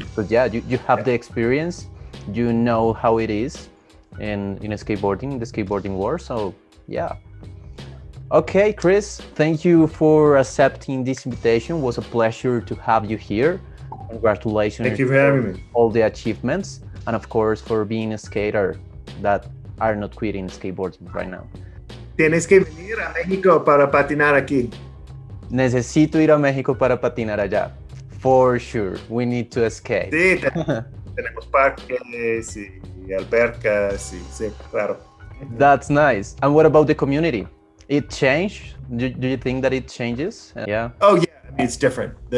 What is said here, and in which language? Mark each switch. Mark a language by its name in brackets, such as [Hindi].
[English] But yeah, you have the experience, you know how it is in skateboarding, the skateboarding world. So yeah. Okay, Chris, thank you for accepting this invitation. It was a pleasure to have you here. Congratulations. Thank you for having me. All the achievements, and of course for being a skater that are not quitting skateboarding right now. [Spanish] Tienes que venir a México para patinar aquí. Necesito ir a México para patinar allá. [English] For sure, we need to skate. [Spanish] Sí, tenemos parques y albercas y sí, claro. [English] That's nice. And what about the community? It changed? Do you think that it changes? Yeah. Oh yeah, I mean it's different.